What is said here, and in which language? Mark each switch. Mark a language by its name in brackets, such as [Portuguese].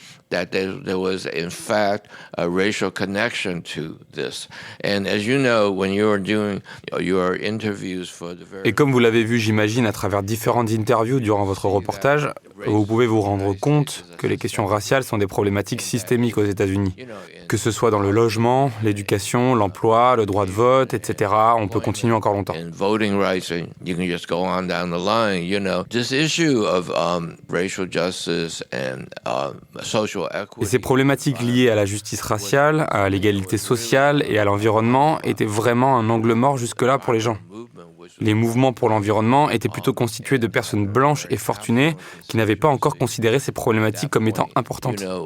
[English] That there was in fact a racial connection to this. And as you know, when you're doing your interviews for the very... [French] Et comme vous l'avez vu, j'imagine, à travers différentes interviews durant votre reportage, vous pouvez vous rendre compte que les questions raciales sont des problématiques systémiques aux États-Unis. Que ce soit dans le logement, l'éducation, l'emploi, le droit de vote, etc. On peut continuer encore longtemps. [English] Voting rights, you can just go on down the line, you know. This issue of racial justice and social. [French] Et ces problématiques liées à la justice raciale, à l'égalité sociale et à l'environnement étaient vraiment un angle mort jusque-là pour les gens. Les mouvements pour l'environnement étaient plutôt constitués de personnes blanches et fortunées qui n'avaient pas encore considéré ces problématiques comme étant importantes.